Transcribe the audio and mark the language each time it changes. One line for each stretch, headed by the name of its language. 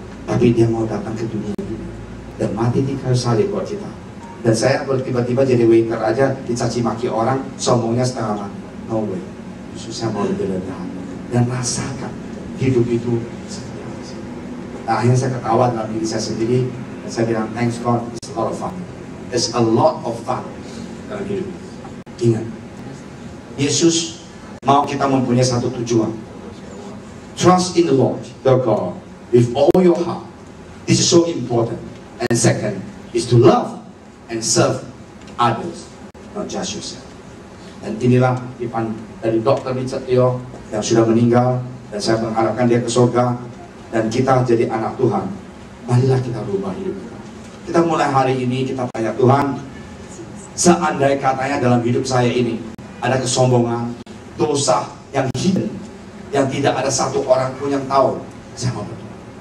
Indonesian: Tapi dia mau datang ke dunia ini dan mati di kayu salib buat kita. Dan saya tiba-tiba jadi waiter aja, dicaci maki orang, sombongnya setengah mati.
English: No way.
Indonesian: Yesus, saya mau lebih rendah dan rasakan hidup itu seperti apa sih. Nah, akhirnya saya ketawa dalam diri saya sendiri. Dan saya bilang,
English: thanks God, it's a lot of fun. It's a lot of fun
Indonesian: dalam hidup. Ingat, Yesus mau kita mempunyai satu tujuan.
English: Trust in the Lord, your God, with all your heart. This is so important. And second, is to love and serve others, not just yourself.
Indonesian: Dan inilah Ivan dari Dr. Richard Teo yang sudah meninggal, dan saya mengharapkan dia ke surga, dan kita jadi anak Tuhan. Marilah kita rubah hidup kita. Kita mulai hari ini, kita tanya Tuhan, seandainya katanya dalam hidup saya ini ada kesombongan, dosa yang hidden, yang tidak ada satu orang pun yang tahu, saya mau berdoa.